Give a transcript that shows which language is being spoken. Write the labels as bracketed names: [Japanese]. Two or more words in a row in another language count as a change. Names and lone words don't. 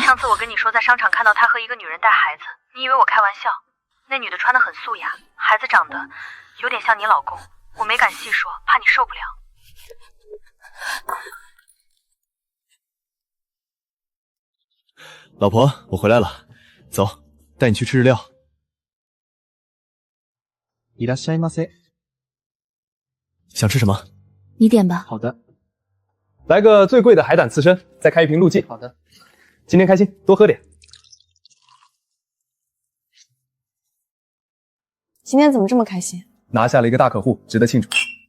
[Chinese] 上次我跟你说在商场看到他和一个女人带孩子，你以为我开玩笑。那女的穿得很素雅，孩子长得有点像你老公，我没敢细说，怕你受不了。老婆，我回来了，走，带你去吃日料。 [Japanese] いらっしゃいませ。 [Chinese] 想吃什么？你点吧。好的，来个最贵的海胆刺身，再开一瓶陆记。好的。今天开心，多喝点。今天怎么这么开心？拿下了一个大客户，值得庆祝。